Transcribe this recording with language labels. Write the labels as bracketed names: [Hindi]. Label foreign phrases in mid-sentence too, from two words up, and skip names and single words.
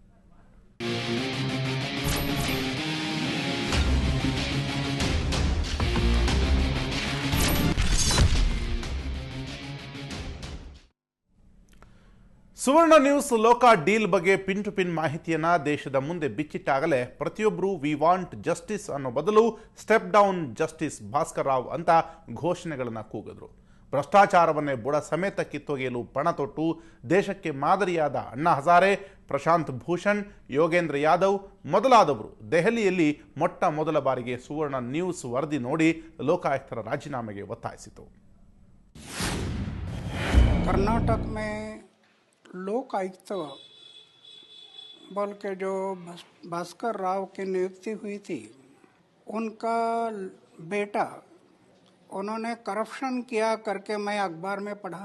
[Kannada] ಸುವರ್ಣ ನ್ಯೂಸ್ ಲೋಕಾ ಡೀಲ್ ಬಗ್ಗೆ [English] pin to pin [Kannada] ಮಾಹಿತಿಯನ್ನ ದೇಶದ ಮುಂದೆ ಬಿಚ್ಚಿಟ್ಟಾಗಲೇ ಪ್ರತಿಯೊಬ್ಬರು [English] we want justice [Kannada] ಅನ್ನೋ ಬದಲು [English] step down Justice Bhaskar Rao [Kannada] ಅಂತ ಘೋಷಣೆಗಳನ್ನು ಕೂಗಿದ್ರು. ಭ್ರಷ್ಟಾಚಾರವನ್ನೇ ಬುಡ ಸಮೇತ ಕಿತ್ತೊಗೆಯಲು ಪಣ ತೊಟ್ಟು ದೇಶಕ್ಕೆ ಮಾದರಿಯಾದ ಅಣ್ಣಾ ಹಜಾರೆ, ಪ್ರಶಾಂತ್ ಭೂಷಣ್, ಯೋಗೇಂದ್ರ ಯಾದವ್ ಮೊದಲಾದವರು ದೆಹಲಿಯಲ್ಲಿ ಮೊಟ್ಟ ಮೊದಲ ಬಾರಿಗೆ ಸುವರ್ಣ ನ್ಯೂಸ್ ವರದಿ ನೋಡಿ ಲೋಕಾಯುಕ್ತರ ರಾಜೀನಾಮೆಗೆ ಒತ್ತಾಯಿಸಿತು. [Hindi] कर्नाटक में लोक आयुक्त बल के जो भास्कर राव की नियुक्ति हुई थी, उनका बेटा उन्होंने करप्शन किया करके मैं अखबार में पढ़ा।